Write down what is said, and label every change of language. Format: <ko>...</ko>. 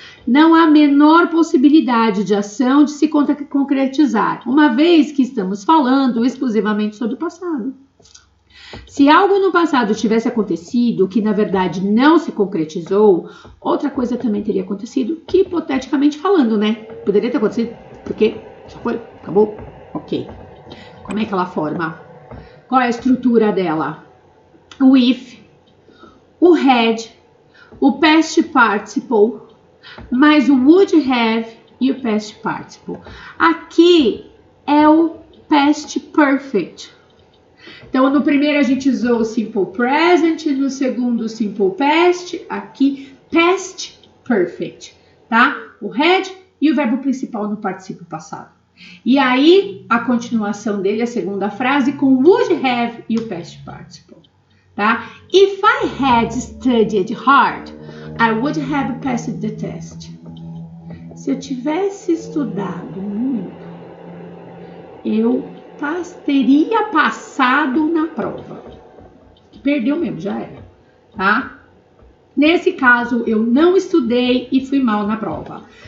<pt>Não há a menor possibilidade de ação de se concretizar, uma vez que estamos falando exclusivamente sobre o passado. Se algo no passado tivesse acontecido, que na verdade não se concretizou, outra coisa também teria acontecido, que hipoteticamente falando, né? Poderia ter acontecido, porque já foi, acabou, ok. Como é que ela forma? Qual é a estrutura dela? O if, o had, o past participle, mais o would have e o past participle. Aqui é o past perfect. Então, no primeiro a gente usou o simple present, no segundo o simple past, aqui past perfect, tá? O had e o verbo principal no particípio passado. E aí, a continuação dele, a segunda frase, com would have e o past participle, tá?</pt> <en>If I had studied hard, I would have passed the test.</en> <pt>Se eu tivesse estudado muito, eu teria passado na prova. Perdeu mesmo, já era, tá? Nesse caso, eu não estudei e fui mal na prova.</pt>